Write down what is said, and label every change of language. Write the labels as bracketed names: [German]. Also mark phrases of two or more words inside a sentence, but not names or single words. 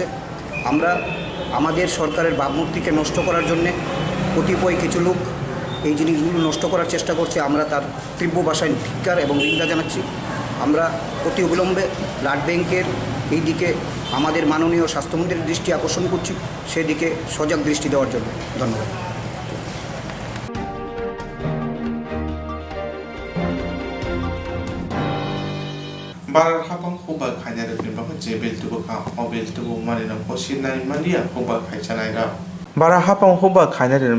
[Bangla] আমরা আমাদের সরকারের ভাবমূর্তিকে নষ্ট করার জন্যে কতিপয় কিছু লোক এই জিনিসগুলো নষ্ট করার চেষ্টা করছে। আমরা তার তীব্র ভাষায় ধিক্কার এবং নিন্দা জানাচ্ছি। আমরা অতি অবিলম্বে ব্লাড ব্যাংকের এই দিকে আমাদের মাননীয় স্বাস্থ্যমন্ত্রীর দৃষ্টি আকর্ষণ করছি, সেদিকে সজাগ দৃষ্টি দেওয়ার জন্য ধন্যবাদ। [Bodo] बार हापं खुबा खाइना रखनि बाखौ जेबेल तुबो खा अबेल तुबो मारिना पसिनाय मानिया खुबा खाइचानाय रा बारा हापं खुबा खाइना रखनि